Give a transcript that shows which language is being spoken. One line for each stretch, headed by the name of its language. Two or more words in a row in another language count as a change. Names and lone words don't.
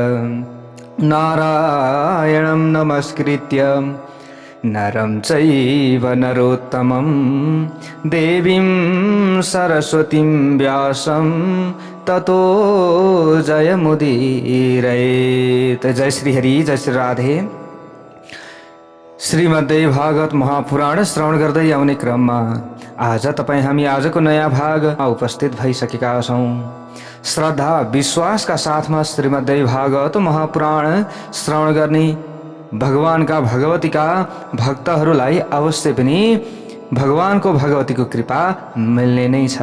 Sanskrit: नारायणं नमस्कृत्य नरं चैव नरोत्तमं देवीं सरस्वतीं व्यासं ततो जयमुदीरयेत्।
Nepali: जय श्री हरि, जय श्री राधे। श्रीमद्देवी भागवत महापुराण श्रवण गर्दै आउने क्रममा आज हामी आजको नयाँ भागमा उपस्थित भइसकेका छौं। श्रद्धा विश्वासका साथमा श्रीमद्देवी भागवत महापुराण श्रवण गर्ने भगवानका भगवतीका भक्तहरूलाई अवश्य पनि भगवानको भगवतीको कृपा मिल्ने नै छ।